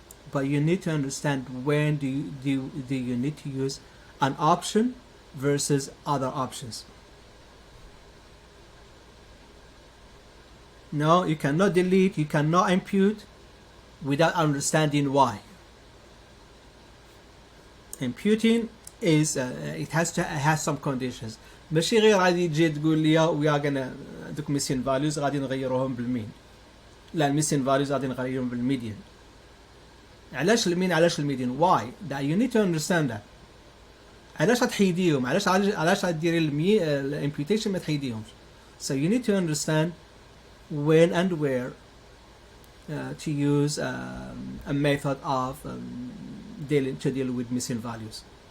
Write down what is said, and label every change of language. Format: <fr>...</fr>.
<en>But you need to understand when do you need to use an option versus other options. No, you cannot delete, you cannot impute without understanding why. Imputing is it has some conditions.</en> <ar>ماشي غير غادي تجي تقول لي</ar> <en>we are gonna</en> <ar>دوك missing values غادي نغيروهم بالمين. لا missing values غادي نغيروهم بالميديان. علاش المين علاش الميديان؟ why?</ar> <en>That you need to understand that.</en> <ar>علاش غتحيديهم؟ علاش غديري الامبيوتيشن ما تحيديهمش؟</ar> <en>So you need to understand when and where to use a method of deal with missing values.</en>